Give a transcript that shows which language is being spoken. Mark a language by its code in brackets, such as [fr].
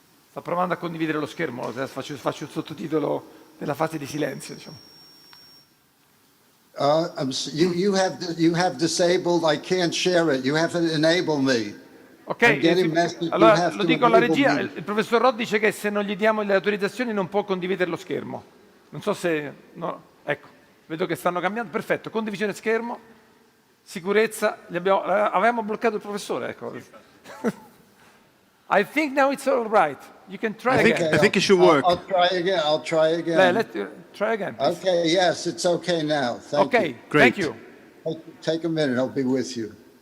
[it] Sta provando a condividere lo schermo, faccio il sottotitolo nella fase di silenzio, diciamo. [en] You have disabled, I can't share it. You have to enable me. [it] Ok, allora lo dico alla regia, il professor Roth dice che se non gli diamo le autorizzazioni non può condividere lo schermo. Non so se... No, ecco, vedo che stanno cambiando. Perfetto, condivisione schermo, sicurezza, avevamo bloccato il professore, ecco. [en] I think now it's all right. You can try again. I think it should work. I'll try again. Let's try again, please. Okay, yes, it's okay now. Thank you. Great. Thank you. Take a minute, I'll be with you.